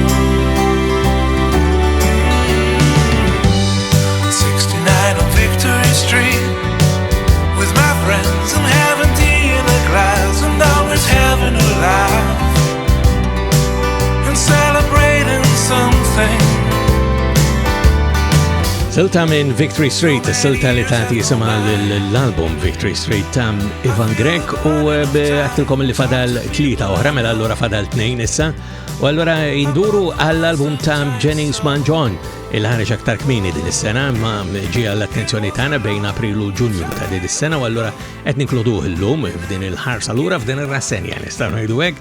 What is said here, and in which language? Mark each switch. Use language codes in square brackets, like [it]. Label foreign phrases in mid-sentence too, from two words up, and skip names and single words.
[en] 69 on Victory Street, with my friends, I'm having tea in a glass, and always having a laugh. Celebrating something. [mt] Silta minn Victory Street, silta li tagħti jisimha l-album Victory Street ta' Ivan Greg, u għattilkom li fadal 3 oħra, mela allura fadal 2 issa, u allura induru għall-album ta' GinX man John il-ħareġ aktar kmini din is-sena, ma ġie l-attenzjoni tagħna bejn April u Ġunju ta' din is-sena, u allura qed ninkluduh illum f'din il-ħarsa lura f'din ir-rassenja nistgħu ngħidu hekk.